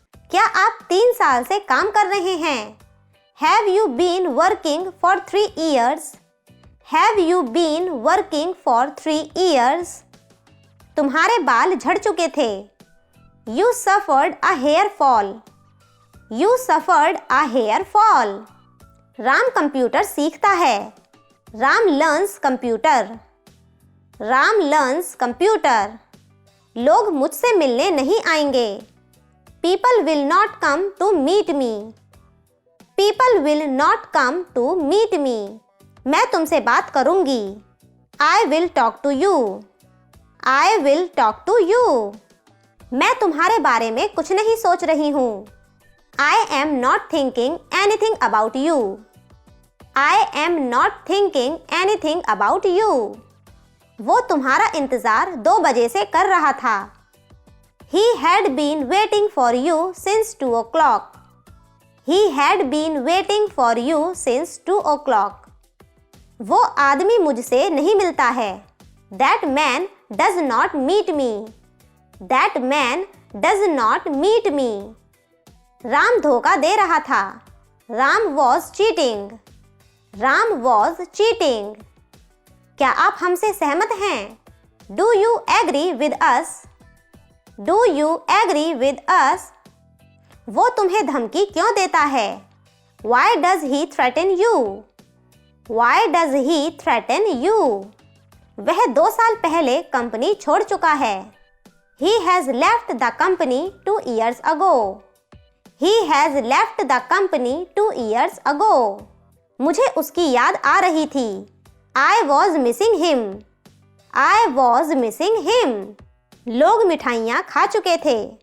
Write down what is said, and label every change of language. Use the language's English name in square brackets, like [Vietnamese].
[Hindi] क्या आप 3 साल से काम कर रहे हैं? [English] Have you been working for 3 years? Have you been working for 3 years? [Hindi] तुम्हारे बाल झड़ चुके थे. [English] You suffered a hair fall. You suffered a hair fall. [Hindi] Ram computer सीखता है. [English] Ram learns computer. Ram learns computer. [Hindi] लोग मुझसे मिलने नहीं आएंगे. [English] People will not come to meet me. People will not come to meet me. [Hindi] मैं तुमसे बात करूंगी. [English] I will talk to you. I will talk to you. [Hindi] मैं तुम्हारे बारे में कुछ नहीं सोच रही हूँ. [English] I am not thinking anything about you. I am not thinking anything about you. [Hindi] वो तुम्हारा इंतज़ार 2 बजे से कर रहा था. [English] He had been waiting for you since 2 o'clock. He had been waiting for you since 2 o'clock. [Hindi] वो आदमी मुझसे नहीं मिलता है. [English] That man does not meet me. That man does not meet me. [Hindi] Ram धोखा दे रहा था. [English] Ram was cheating. Ram was cheating. [Hindi] क्या आप हमसे सहमत हैं? [English] Do you agree with us? Do you agree with us? [Hindi] वो तुम्हें धमकी क्यों देता है? [English] Why does he threaten you? Why does he threaten you? [Hindi] वह 2 साल पहले कंपनी छोड़ चुका है. [English] He has left the company 2 years ago. He has left the company 2 years ago. [Hindi] मुझे उसकी याद आ रही थी. [English] I was missing him. I was missing him. [Hindi] लोग मिठाइयाँ खा चुके थे.